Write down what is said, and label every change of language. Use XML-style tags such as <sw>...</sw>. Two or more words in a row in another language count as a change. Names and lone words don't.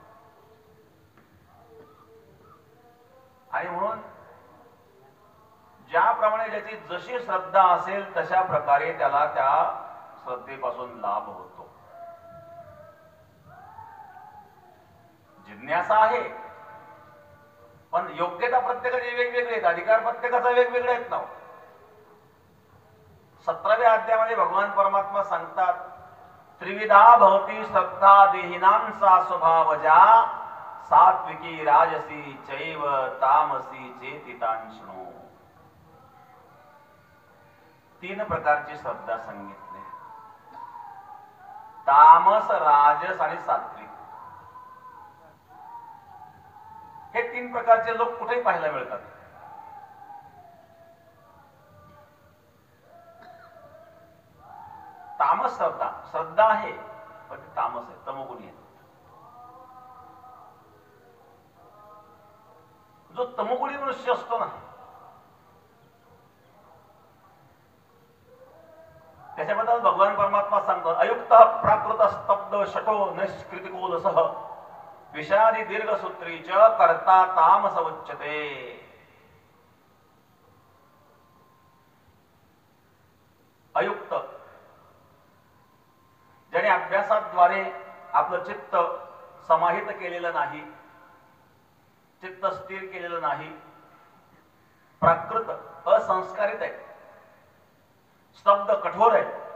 <mr>आणि म्हणून ज्याप्रमाणे ज्याची जशी श्रद्धा असेल तशा प्रकारे त्याला त्या श्रद्धेपासून लाभ होतो. जिज्ञासा आहे, पण योग्यता प्रत्येकाची वेगवेगळी आहेत, अधिकार प्रत्येकाचा वेगवेगळे आहेत ना. 17व्या अध्यायामध्ये भगवान परमात्मा सांगतात,</mr> <sa>त्रिविधा भवती श्रद्धा देहिनांचा स्वभावजा सात्विकी राजसी चैव तामसी चेतितांशनो.</sa> <mr>3 प्रकारची श्रद्धा सांगितली, तामस, राजस आणि सात्विक. हे 3 प्रकारचे लोक कुठेही पाहायला मिळतात. तामस श्रद्धा आहे, पण ती तामस आहे, तमोगुणी आहे. जो तमोगुणी मनुष्य असतो ना, त्याच्याबद्दल भगवान परमात्मा सांगतात,</mr> <sa>अयुक्त प्राकृत स्तब्ध शठो निष्कृतिकोलसः विषादी दीर्घसूत्री च कर्ता तामस उच्यते.</sa> <mr>अयुक्त, ज्याने अभ्यासाद्वारे आपलं चित्त समाहित केलेलं नाही, चित्त स्थिर केलेलं नाही, प्राकृत असंस्कारित आहे, स्तब्ध कठोर आहे,</mr>